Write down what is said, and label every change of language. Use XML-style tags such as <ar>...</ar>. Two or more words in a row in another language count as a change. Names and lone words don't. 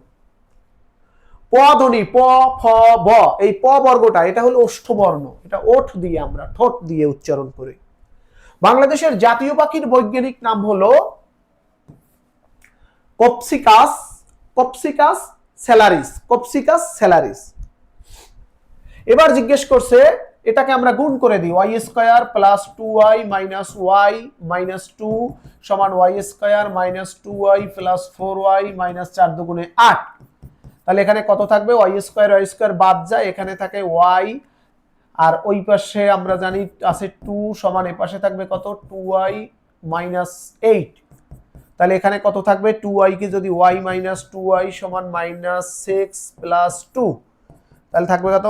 <bn>প ধ্বনি, প ফ ব, এই প বর্গটা এটা হলো ওষ্ঠবর্ণ, এটা ওঠ দিয়ে আমরা ঠোঁট দিয়ে উচ্চারণ করি। বাংলাদেশের জাতীয় পাখির বৈজ্ঞানিক নাম হলো কপসিকাস, কপসিকাস স্যালারিস, কপসিকাস স্যালারিস। এবার জিজ্ঞেস করছে, এটাকে আমরা গুণ করে দিই, y² + 2y - y - 2 সমান y² - 2y + 4y - 4 দুগুণে 8। তাহলে এখানে কত থাকবে? y² বাদ যায়, এখানে থাকে y, আর ওই পাশে আমরা জানি আছে 2 সমান এই পাশে থাকবে কত? 2y - 8। তাহলে এখানে কত থাকবে? 2y কে যদি y - 2y সমান -6 + 2, তাহলে থাকবে কত?</bn>